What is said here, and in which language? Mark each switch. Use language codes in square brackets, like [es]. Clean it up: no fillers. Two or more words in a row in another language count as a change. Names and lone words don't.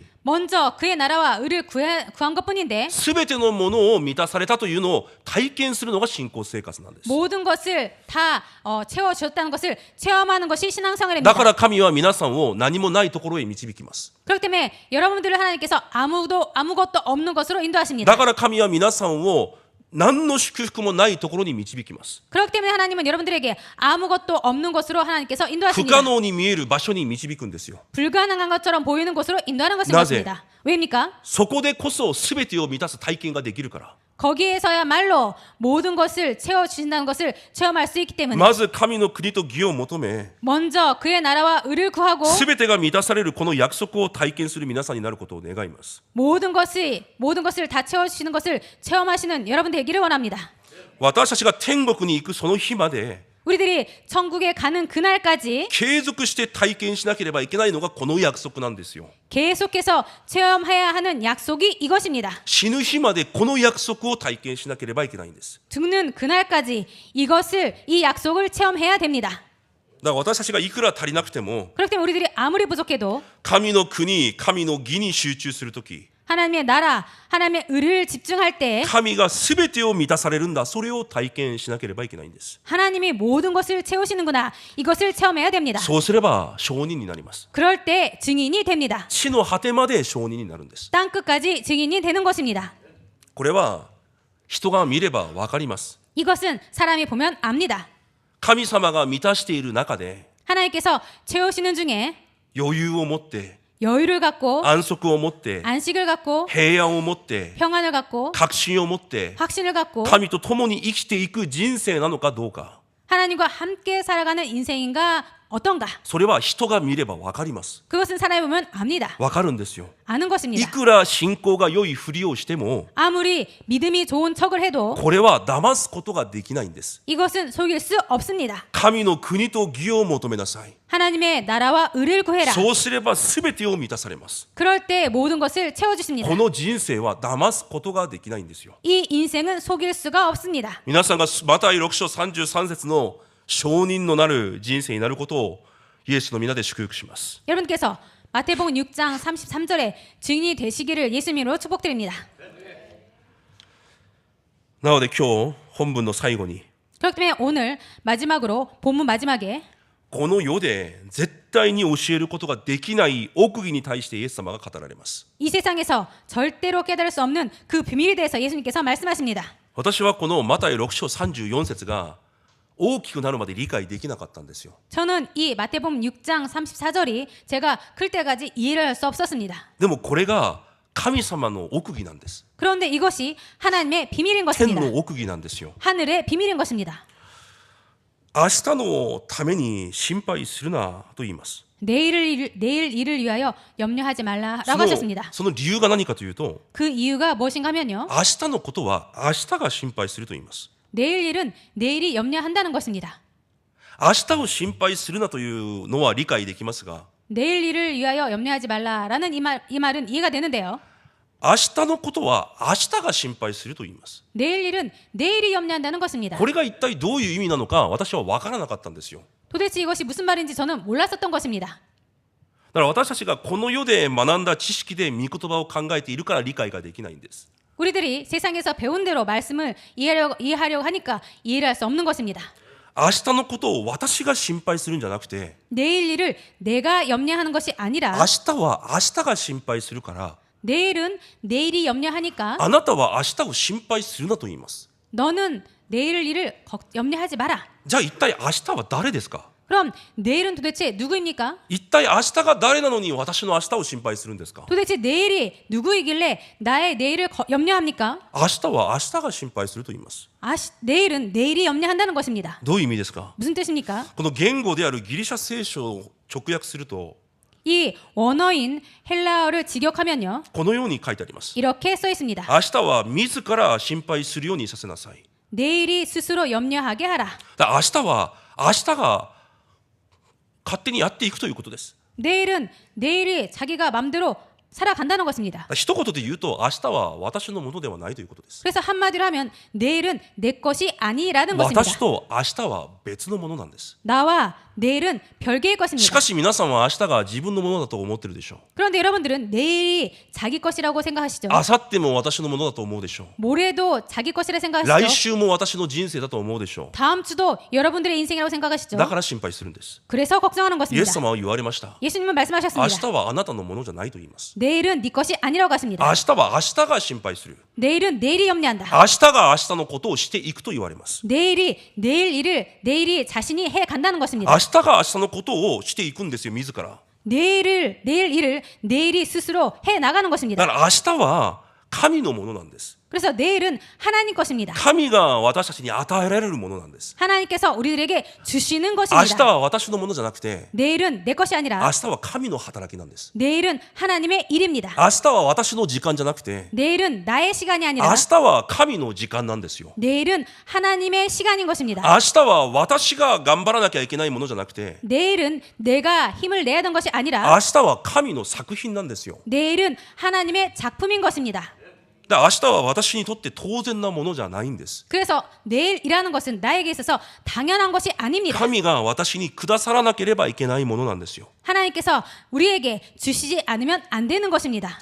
[ko] 먼저 그의 나라와 의를 구한 것뿐인데 [ja] すべてのものを満たされたというのを体験するのが信仰生活なんです。 [ko] 모든 것을 다 채워주셨다는 것을 체험하는 것이 [ja] だ [ko] 신앙생활입니다. [ja] から神は皆さんを何もないところへ導きます。 [ko] 그렇기 때문에 여러분들을 하나님께서 아무것도 없는 것으로 인도하십니다. [ja] だから神は皆さんを何の祝福もないところに導きます。 [ko] 그렇기 때문에 하나님은 여러분들에게 아무것도 없는 곳으로 하나님께서 [ja] 不 [ko] 인도하십니다. [ja] 可能に見える場所に導くんですよ。 [ko] 불가능한 것처럼 보이는 곳으로 인도하는 [ja] 나제. [ko] 것입니다. 왜입니까? [ja] そこでこそ全てを満たす体験ができるから。 [ko] 거기에서야말로 모든 것을 채워주신다는 것을 체험할 수 있기 때문에 [ja] まず神の国と義を求め [ko] 먼저 그의 나라와 의를 구하고 [ja] 全てが満たされるこの約束を体験する皆さんになることを願います。 [ko] 모든 것을 다 채워주시는 것을 체험하시는 여러분 되기를 원합니다. [ja] 私たちが天国に行くその日まで [ko] 우리들이 천국에 가는 그날까지 [ja] 継続して体験しなければいけないのがこの約束なんですよ。 [ko] 계속해서 체험해야 하는 약속이 이것입니다. [ja] 死ぬ日までこの約束を体験しなければいけないんです。 [ko] 죽는 그날까지 이 약속을 체험해야 됩니다. [ja] だから私たちがいくら足りなくても [ko] 그렇기 때문에 우리들이 아무리 부족해도 [ja] 神の国、神の義に集中するとき [ko] 하나님의 나라, 하나님의 의를 집중할 때 [ja] 神が全てを満たされるんだ。それを体験しなければいけないんです。 [ko] 하나님이 모든 것을 채우시는구나. 이것을 체험해야 됩니다. [ja] そうすれば証人になります。 [ko] 그럴 때 증인이 됩니다. [ja] 地の果てまで証人になるんです。 [ko] 땅 끝까지 증인이 되는 것입니다. [ja] これは人が見ればわかります。 [ko] 이것은 사람이 보면 압니다. [ja] 神様が満たしている中で [ko] 하나님께서 채우시는 중에 [ja] 余裕を持って [ko] 여유를 갖고 [ja] 安息を持って [ko] 안식을 갖고 [ja] 平安を持って [ko] 평안을 갖고 [ja] 確信を持って [ko] 확신을 갖고 [ja] 神と共に生きていく人生なのかどうか。 [ko] 하나님과 함께 살아가는 인생인가 어떤가? [ja] それは人が見ればわかります。 [ko] 그것은 사람이 보면 압니다. [ja] わかるんですよ。 [ko] 아는 [ja] い [ko] 것입니다. [ja] くら信仰が良いふりをしても [ko] 아무리 믿음이 좋은 척을 해도 [ja] これは騙すことができないんです。 [ko] 이것은 속일 수 없습니다. [ja] 神の国と義を求めなさい。 [ko] 하나님의 나라와 의를 구해라. [ja] そうすれば全てを満たされます。 [ko] 그럴 때 모든 것을 채워주십니다. [ja] この人生は騙すことができないんですよ。 [ko] 이 인생은 속일 수가 없습니다. [ja] 皆さんがマタイ6章33節の証人のなる人生になることをイエスの皆で祝福します。 [ko] 여러분께서 마태복음 6장 33절에 증인이 되시기를 예수님으로 축복드립니다. [ja] なので今日本文の最後に [ko] 그렇기 때문에 오늘 마지막으로 본문 마지막에 [ja] この世で絶対に教えることができない奥義に対してイエス様が語られます。 [ko] 이 세상에서 절대로 깨달을 수 없는 그 비밀에 대해서 예수님께서 말씀하십니다. [ja] 私はこのマタイ6章34節が大きくなるまで理解できなかったんですよ。 [ko] 저는 이 마태복음 6장 34절이 제가 클 때까지 이해를 할 수 없었습니다. [ja] でもこれが神様の奥義なんです。 [ko] 그런데 이것이 하나님의 비밀인 [ja] 天 [ko] 것입니다. [ja] の奥義なんですよ。 [ko] 하늘의 비밀인 것입니다. [ja] 明日のために心配するなと言います。 [ko] 내일 일을 위하여 염려하지 말라라고 [ja] その [ko] 하셨습니다. [ja] その理由が何かというと、 [ko] 그 이유가 무엇인가 하면요. [ja] 明日のことは明日が心配すると言います。 [ko] 내일 일은 내일이 염려한다는 것입니다. [ja] 明日を心配するなというのは理解できますが、 [ko] 내일 일을 위하여 염려하지 말라라는 이 말은 이해가 되는데요. [ja] 明日のことは明日が心配すると言います。 [ko] 내일 일은 내일이 염려한다는 것입니다. [ja] これが一体どういう意味なのか私は分からなかったんですよ。 [ko] 도대체 이것이 무슨 말인지 저는 몰랐었던 것입니다. [ja] だから私たちがこの世で学んだ知識で御言葉を考えているから理解ができないんです。 [ko] 우리들이 세상에서 배운 대로 말씀을 이해하려고 하니까 이해를 할 수 없는 것입니다. [ja] 明日のことを私が心配するんじゃなくて、 [ko] 내일 일을 내가 염려하는 것이 [ja] 明 [ko] 아니라 [ja] 日は明日が心配するから、 [ko] 내일은 내일이 염려하니까 [ja] あなたは明日を心配するなと言います。 [ko] 너는 내일 일을 염려하지 마라. [ja] じゃあ一体明日は誰ですか？ [ko] 그럼 내일은 도대체 누구입니까? [ja] 一体明日が誰なのに私の明日を心配するんですか？ [ko] 도대체 내일이 누구이길래 나의 내일을 염려합니까? [ja] 明日は明日が心配すると言います。 [ko] 내일은 내일이 염려한다는 것입니다. [ja] どういう意味ですか？ [ko] 무슨 뜻입니까? [ja] この言語であるギリシャ聖書を直訳すると [ko] 이 원어인 헬라어를 직역하면요. [ja] このように書いてあります。 [ko] 이렇게 써 있습니다. [ja] 明日は自ら心配するようにさせなさい。 [ko] 내일이 스스로 염려하게 하라. [ja] だから明日は明日が勝手にやっていくということです。 [ko] 내일이 자기가 맘대로 살아간다는 것입니다. [ja] 一言で言うと明日は私のものではないということです。 [ko] 그래서 한마디로 하면 내일은 내 것이 아니라는 것입니다. [ja] 私と明日は別のものなんです。 [ko] 나와 내일은 별개의 [ja] し [ko] 것입니다. [ja] かし皆さんは明日が自分のものだと思ってるでしょう。 [ko] 그런데 여러분들은 내일이 자기 것이라고 생각하시죠. [ja] 明後日も私のものだと思うでしょう。 [ko] 모레도 자기 것이라 [ja] 来 [ko] 생각하시죠. [ja] 週も私の人生だと思うでしょ [ko] 다음 주도 여러분들의 인생이라고 생각하시죠. [ja] う。だから心配するんです。 [ko] 그래서 걱정하는 [ja] イエ [ko] 것입니다. [ja] ス様は言われました。 [ko] 예수님은 [ja] 明 [ko] 말씀하셨습니다. [ja] 日はあなたのものじゃないと言います。 [ko] 내일은 네 것이 아니라고 하십니다. [ja] 明日は明日が心配する。 [ko] 내일은 내일이 염려한다. [ja] 明日が明日のことをしていくと言われます。 [ko] 내일이 자신이 해 간다는 것입니다. [ja] 明日が明日のことをしていくんですよ、自ら。 [ko] 내일 일을 내일이 스스로 해 나가는 [ja] だ [ko] 것입니다. [ja] から明日は神のものなんです。 [ko] 그래서 내일은 하나님 것입니다. [ja] 神が私たちに与えられるものなんです。 [ko] 하나님께서 우리들에게 주시는 [ja] 明日 [ko] 것입니다. [ja] は私のものじゃなくて、 [ko] 내일은 내 것이 [ja] 明 [ko] 아니라 [ja] 日は神の働きなんです。 [ko] 내일은 하나님의 일입니다. [ja] 明日は私の時間じゃなくて、 [ko] 내일은 나의 시간이 [ja] 明 [ko] 아니라 [ja] 日は神の時間なんですよ。 [ko] 내일은 하나님의 시간인 것입니다. [ja] 明日は私が頑張らなきゃいけないものじゃなくて、 [ko] 내일은 내가 힘을 내야 하는 것이 아니라 [ja] 明日は神の作品なんですよ。 [ko] 내일은 하나님의 작품인 것입니다. [ja] だから明日は私にとって当然なものじゃないんです。 [ko] 그래서 내일이라는 것은 나에게 있어서 당연한 것이 아닙니다. [ja] 神が私にくださらなければいけないものなんですよ。 [ko] 하나님께서 우리에게 주시지 않으면 안 되는 것입니다.